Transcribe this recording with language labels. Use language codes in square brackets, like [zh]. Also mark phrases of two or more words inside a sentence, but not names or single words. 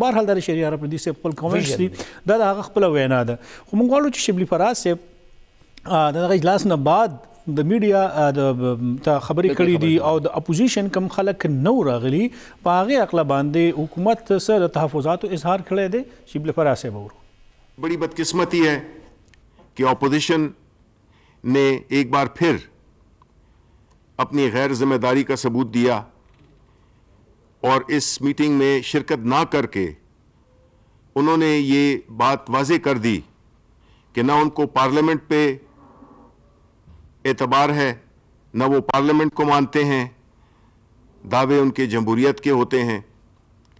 [ps] بهرحال دا د شهریار افریدي صاحب خپل کمنټس دي، دا د هغه خپله وینا ده. خو موږ غواړو چې شبلي فراز صاحب د دغه اجلاس نه بعد د میډیا ته خبرې کړي دي او د اپوزیشن کم خلک نو راغلي په هغې عقله باندې حکومت څه د تحفظاتو اظهار کړی دی. شبلي فراز صاحب ورو [ur] بڑی بدقسمتی ہے کہ اپوزیشن نے ایک بار پھر اپنی غیر ذمہ داری کا ثبوت دیا اور اس میٹنگ میں شرکت نہ کر کے انہوں نے یہ بات واضح کر دی کہ نہ ان کو پارلیمنٹ پہ اعتبار ہے، نہ وہ پارلیمنٹ کو مانتے ہیں، دعوے ان کے جمہوریت کے ہوتے ہیں.